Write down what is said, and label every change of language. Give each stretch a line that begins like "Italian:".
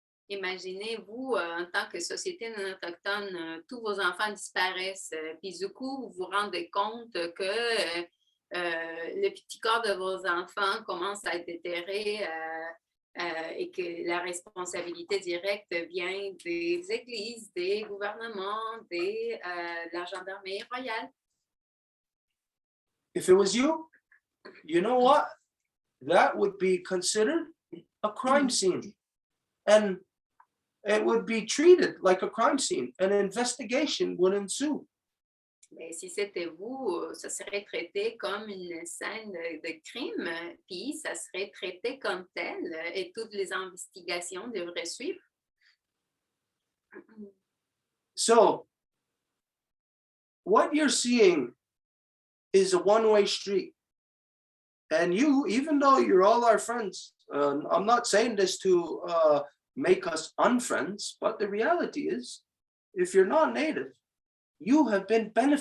French: Imaginez-vous, en tant que société non autochtone, tous vos enfants disparaissent, puis du coup, vous vous rendez compte que le petit corps de vos enfants commence à être déterré et que la responsabilité directe vient des églises, des gouvernements, de la gendarmerie royale.
English: if it was you, you know what? That would be considered a crime scene. And it would be treated like a crime scene. An investigation would ensue.
French: Mais si c'était vous, ça serait traité comme une scène de crime, puis ça serait traité comme tel, et toutes les investigations devraient suivre.
English: So, what you're seeing is a one-way street. And you, even though you're all our friends, I'm not saying this to make us unfriends, but the reality is, if you're not native, you have been